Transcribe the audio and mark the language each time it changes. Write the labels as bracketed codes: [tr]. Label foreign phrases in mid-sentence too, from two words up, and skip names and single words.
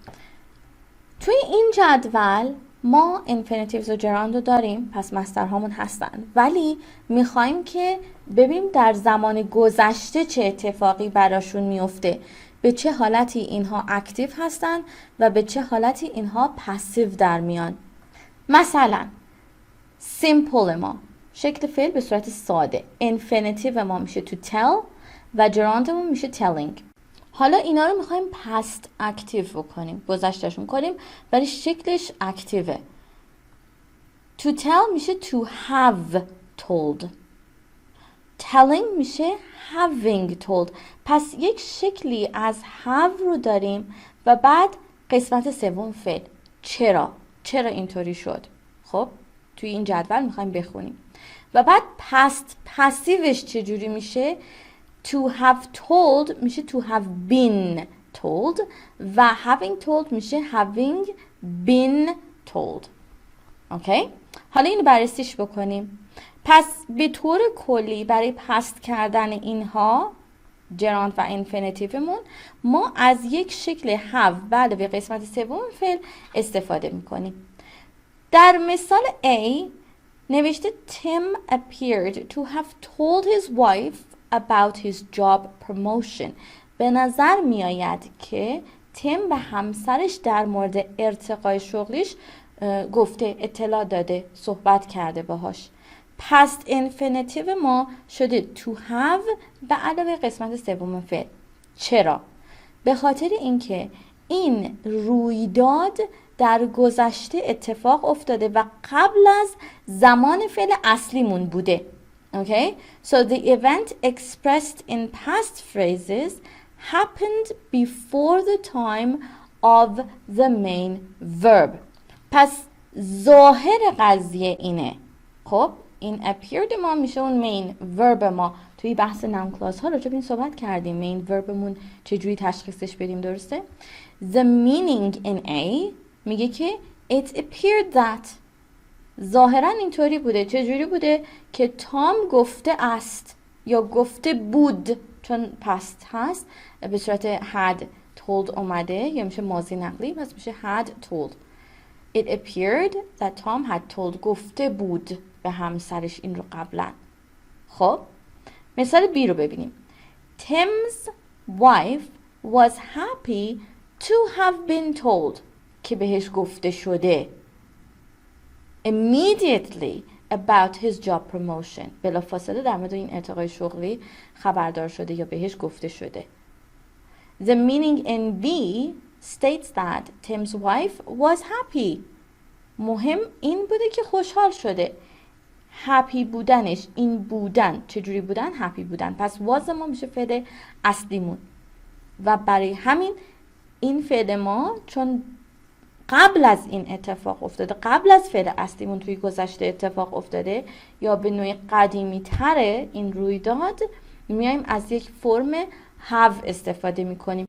[fa] توی این جدول ما infinitives و gerunds رو داریم، پس مصدرهامون هستن، ولی میخوایم که ببینیم در زمان گذشته چه اتفاقی براشون میفته، به چه حالتی اینها اکتیو هستن و به چه حالتی اینها پسیو در میان. مثلا simple ما شکل فعل به صورت ساده، infinitive ما میشه [en] to tell [fa] و gerundمون میشه telling. حالا اینا رو میخوایم [en] past active [fa] بکنیم، گذشتهشون کنیم، ولی شکلش اکتیوه. [en] To tell میشه to have told. Telling میشه having told. [fa] پس یک شکلی از have رو داریم و بعد قسمت سوم فعل. چرا اینطوری شد؟ خب توی این جدول میخوایم بخونیم. و بعد past پسیوش چجوری میشه؟ [en] To have told میشه to have been told و having told میشه having been told. [fa] اوکی؟ حالا اینو بررسیش بکنیم. پس به طور کلی برای پست کردن اینها gerund و infinitivمون ما از یک شکل have بعد به قسمت سوم فعل استفاده میکنیم. در مثال A نوشته [en] Tim appeared to have told his wife about his job promotion. [fa] به نظر می آید که تیم به همسرش در مورد ارتقای شغلیش گفته، اطلاع داده، صحبت کرده باهاش. [en] past infinitive [fa] ما شده [en] to have [fa] به علاوه قسمت سوم فعل. چرا؟ به خاطر اینکه این رویداد در گذشته اتفاق افتاده و قبل از زمان فعل اصلیمون بوده. [en] Okay, so the event expressed in past phrases happened before the time of the main verb. [fa] پس ظاهر قضیه اینه. خب این appeared ما میشه اون [en] main verb [fa] ما. توی بحث [en] noun clause [fa] ها راجع به این صحبت کردیم. [en] main verb [fa] مون چجوری تشخیصش بدیم، درسته؟ [en] The meaning in A [fa] میگه که [en] it appeared that. [fa] ظاهرا اینطوری بوده. چجوری بوده؟ که تام گفته است یا گفته بود، چون پست هست به صورت [en] had told [fa] اومده یا میشه ماضی نقلی، پس میشه [en] had told. It appeared that Tom had told. [fa] گفته بود به همسرش این رو قبلا. خب مثال B رو ببینیم. [en] Tim's wife was happy to have been told. [fa] که بهش گفته شده [en] immediately about his job promotion. [fa] بلافاصله در مورد این ارتقای شغلی خبردار شده یا بهش گفته شده. [en] The meaning in B states that Tim's wife was happy. [fa] مهم این بوده که خوشحال شده. happy بودنش، این بودن، چجوری بودن؟ happy بودن. پس was ما میشه فعل اصلیمون و برای همین این فعل ما چون قبل از این اتفاق افتاده، قبل از فعل اصلیمون توی گذشته اتفاق افتاده یا به نوعی قدیمی تره این رویداد، میایم از یک فرم have استفاده میکنیم.